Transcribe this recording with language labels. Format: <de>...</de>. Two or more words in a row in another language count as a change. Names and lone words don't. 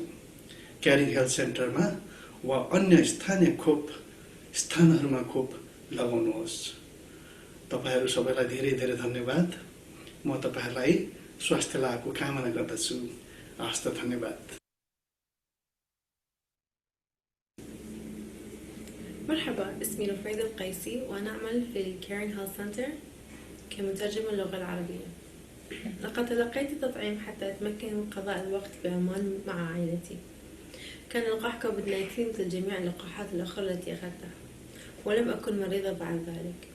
<ne>क्यारिङ हेल्थ सेन्टरमा वा अन्य स्थानीय खोप स्थानहरूमा खोप लगाउनुहोस्। तपाईहरू सबैलाई धेरै धेरै धन्यवाद। म तपाईहरूलाई स्वास्थ्य लाभको कामना गर्दछु। हस्त धन्यवाद।</ne> <ar>مرحبا، اسمي رفيدة القيسي وأنا أعمل في الكيرين هيلث سنتر كمترجمة اللغة العربية. لقد تلقيت التطعيم حتى أتمكن من قضاء الوقت بأمان مع عائلتي. كان لقاح كوفيد-19 مثل جميع اللقاحات الأخرى التي أخذتها، ولم أكن مريضة بعد ذلك.</ar>